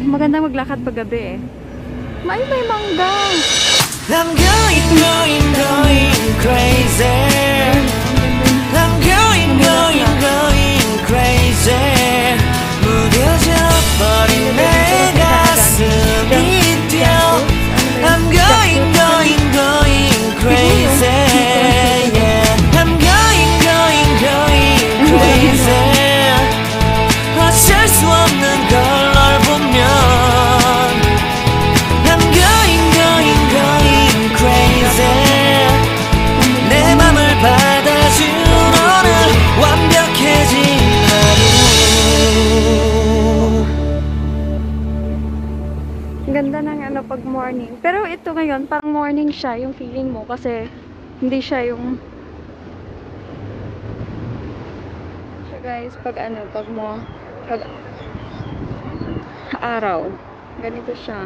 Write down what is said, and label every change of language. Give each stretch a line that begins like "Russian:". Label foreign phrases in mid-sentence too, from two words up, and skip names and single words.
Filipino: Maganda maglakad pag gabi eh. May mangga.
English: I'm going crazy. I'm going crazy.
Korean: 무뎌져 버린 내 가슴이 뛰어.
English: I'm going crazy. Yeah. I'm going crazy.
Korean: 어쩔 수 없는 걸 널 보면
English: I'm going crazy.
Korean: 내 맘을 받아준 오늘 완벽해진 하루.
Filipino: Ang ganda ng ano pag morning. Pero ito ngayon, parang morning siya yung feeling mo kasi hindi siya yung
English: so guys,
Filipino: pag araw, ganito siya.